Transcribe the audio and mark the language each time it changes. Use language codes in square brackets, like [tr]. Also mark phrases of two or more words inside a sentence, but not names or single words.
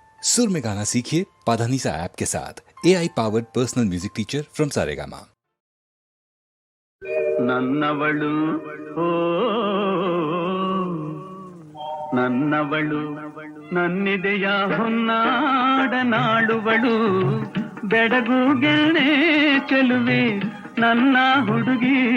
[hi] सुर में गाना सीखिए पाधानीसा ऐप के साथ। [en] AI powered personal music teacher from Saregama. [kn] ನನ್ನವಳು ಓ ನನ್ನವಳು ನನ್ನಿದೆಯ ಹೊನ್ನಾಡನಾಡುವಳು ಬೆಡಗುಗೆಣೆ ಚೆಲುವೆ ನನ್ನ ಹುಡುಗಿ